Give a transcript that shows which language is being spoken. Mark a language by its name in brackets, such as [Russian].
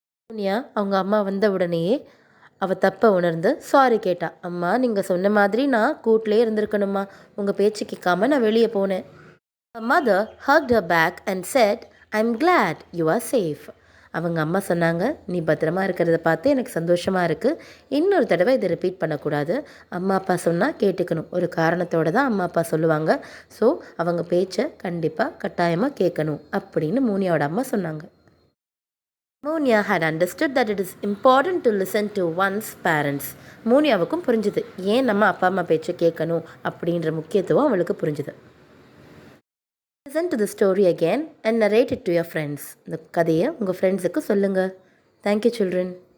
[Tamil] மூனியா அவங்க அம்மா வந்த உடனேயே அவள் தப்பை உணர்ந்து சாரி கேட்டா. அம்மா, நீங்கள் சொன்ன மாதிரி நான் கூட்டிலே இருந்திருக்கணுமா, உங்கள் பேச்சு கேட்காம நான் வெளியே போனேன். [English] Her mother hugged her back and said, I'm glad you are safe. [Tamil] அவங்க அம்மா சொன்னாங்க, நீ பத்திரமா இருக்கிறத பார்த்து எனக்கு சந்தோஷமாக இருக்குது. இன்னொரு தடவை இதை ரிப்பீட் பண்ணக்கூடாது. அம்மா அப்பா சொன்னால் கேட்டுக்கணும். ஒரு காரணத்தோடு தான் அம்மா அப்பா சொல்லுவாங்க. ஸோ அவங்க பேச்சை கண்டிப்பாக கட்டாயமாக கேட்கணும் அப்படின்னு மூனியாவோட அம்மா சொன்னாங்க. [English] Muniya had understood that it is important to listen to one's parents. [Tamil] மூனியாவுக்கும் புரிஞ்சுது, ஏன் நம்ம அப்பா அம்மா பேச்சை கேட்கணும் அப்படின்ற முக்கியத்துவம் அவளுக்கு புரிஞ்சுது. [English] Listen to the story again and narrate it to your friends. [Tamil] இந்த கதையை உங்கள் ஃப்ரெண்ட்ஸுக்கு சொல்லுங்கள். [English] Thank you, children.